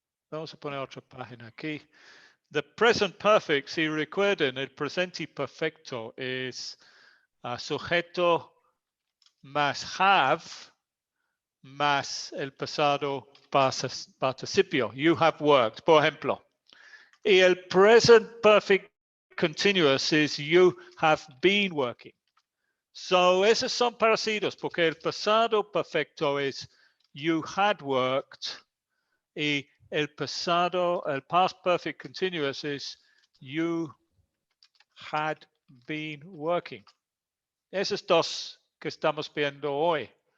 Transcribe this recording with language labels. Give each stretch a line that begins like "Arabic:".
Spanish: Vamos a poner otra página aquí. The present perfect, si recuerden, el presente perfecto es sujeto más have más el pasado participio.
English: You have worked,
Spanish: por ejemplo.
English: Y el present perfect continuous is you have been working.
Spanish: So, esos son parecidos porque el pasado perfecto es
English: you had worked
Spanish: y el pasado, el past perfect continuous
English: is you had been working.
Spanish: Esos dos que estamos viendo hoy.